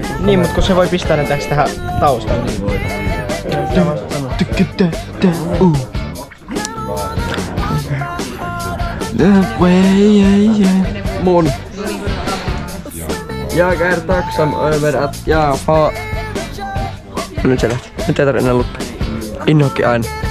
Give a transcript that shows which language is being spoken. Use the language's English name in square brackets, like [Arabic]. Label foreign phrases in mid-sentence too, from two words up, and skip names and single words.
[Finnish] Niin, mut kun se voi pistää ne tähän taustalle, niin voi. Mun. [Swedish] Jag är tacksam över att jag har... [Finnish] Nyt se lähti. Nyt ei tarvitse enää lukea. Inhokki aina.